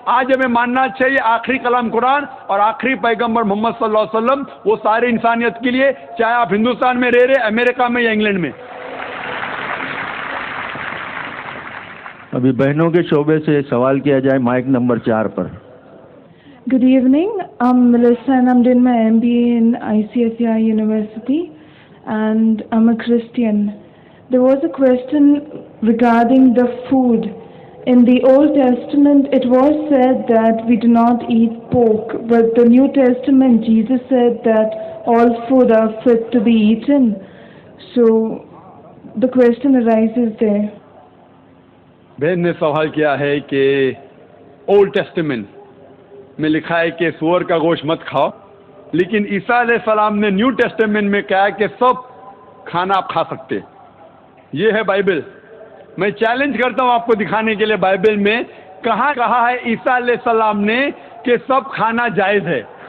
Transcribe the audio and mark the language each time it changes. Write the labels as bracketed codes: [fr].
[ur] آج ہمیں ماننا چاہیے آخری کلام قرآن اور آخری پیغمبر محمد صلی اللہ علیہ وسلم, وہ سارے انسانیت کے لیے, چاہے آپ ہندوستان میں رہ رہے, امریکہ میں یا انگلینڈ میں. ابھی بہنوں کے شعبے سے سوال کیا جائے, mic number 4 per. [en] Good evening. I'm Melissa and I'm doing my MBA in ICSI University and I'm a Christian. There was a question regarding the food. In the Old Testament, it was said that we do not eat pork, but the New Testament, Jesus said that all food are fit to be eaten. So, the question arises there. [ur] بہن نے سوال کیا ہے کہ old testament میں لکھا ہے کہ سور کا گوشت مت کھاؤ, لیکن عیسیٰ علیہ السلام نے نیو ٹیسٹمنٹ میں کہا کہ سب کھانا آپ کھا سکتے. یہ ہے بائبل. میں چیلنج کرتا ہوں آپ کو دکھانے کے لیے بائبل میں کہاں کہا ہے عیسیٰ علیہ السلام نے کہ سب کھانا جائز ہے.